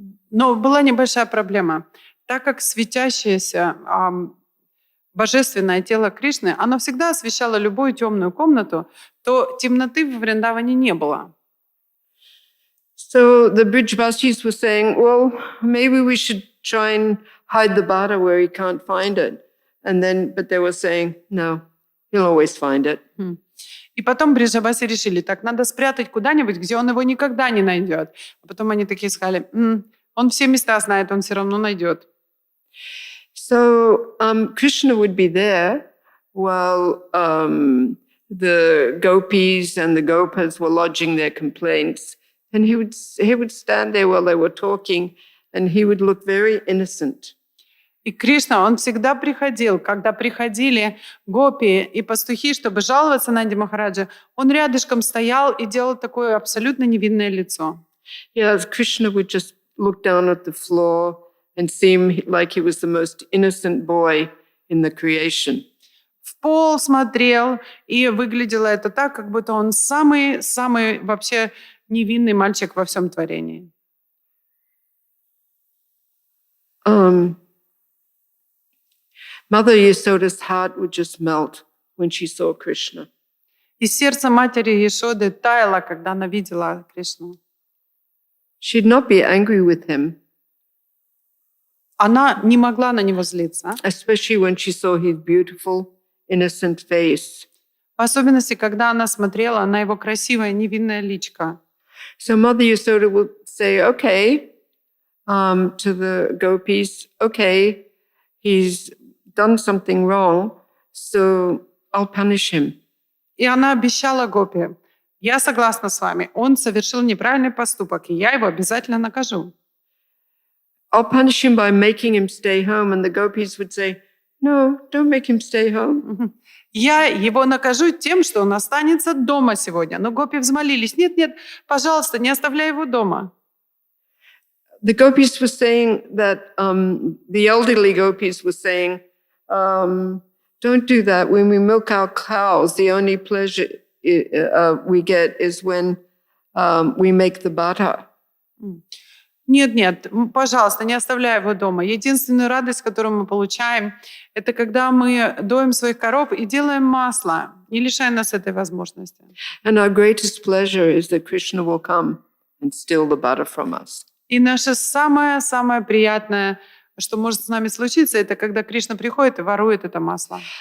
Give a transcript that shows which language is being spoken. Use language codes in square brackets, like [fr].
[ru] Но была небольшая проблема. Так как светящееся божественное тело Кришны, оно всегда освещало любую темную комнату, то темноты в Вриндаване не было. [en] So the Brijbasis were saying, well, maybe we should try and hide the bhara where he can't find it. But they were saying, no, he'll always find it. [ru] И потом Бриджабаси решили, так, надо спрятать куда-нибудь, где он его никогда не найдет. А потом они такие сказали, он все места знает, он все равно найдет. [en] So Krishna would be there while the gopis and the gopas were lodging their complaints. And he would stand there while they were talking, and he would look very innocent. [ru] И Кришна, он всегда приходил, когда приходили гопи и пастухи, чтобы жаловаться на Нанди Махараджа, он рядышком стоял и делал такое абсолютно невинное лицо. [en] Yes, Krishna would just look down at the floor and seem like he was the most innocent boy in the creation. [ru] В пол смотрел, и выглядело это так, как будто он самый вообще невинный мальчик во всем творении. [en] Mother Yasoda's heart would just melt when she saw Krishna. [ru] И сердце матери Яшоды таяло, когда она видела Кришну. [en] She'd not be angry with him, [ru] Она не могла на него злиться. [en] especially when she saw his beautiful, innocent face. [ru] В особенности, когда она смотрела на его красивое невинное личико. [en] So Mother Yasoda would say, okay, to the gopis, okay, he's done something wrong, so I'll punish him. [ru] И она обещала гопи, я согласна с вами, он совершил неправильный поступок, и я его обязательно накажу. [en] I'll punish him by making him stay home. And the gopis would say, no, don't make him stay home. [ru] Я его накажу тем, что он останется дома сегодня. Но гопи взмолились, нет, пожалуйста, не оставляй его дома. [en] The gopis were saying that, the elderly gopis were saying, don't do that. When we milk our cows, the only pleasure we get is when we make the butter. [ru] Нет, пожалуйста, не оставляй его дома. Единственную радость, которую мы получаем, это когда мы доим своих коров и делаем масло. Не лишай нас этой возможности. [en] And our greatest pleasure is that Krishna will come and steal the butter from us. [ru] И наше самое приятное, что может с нами случиться, это когда Кришна приходит и ворует это масло.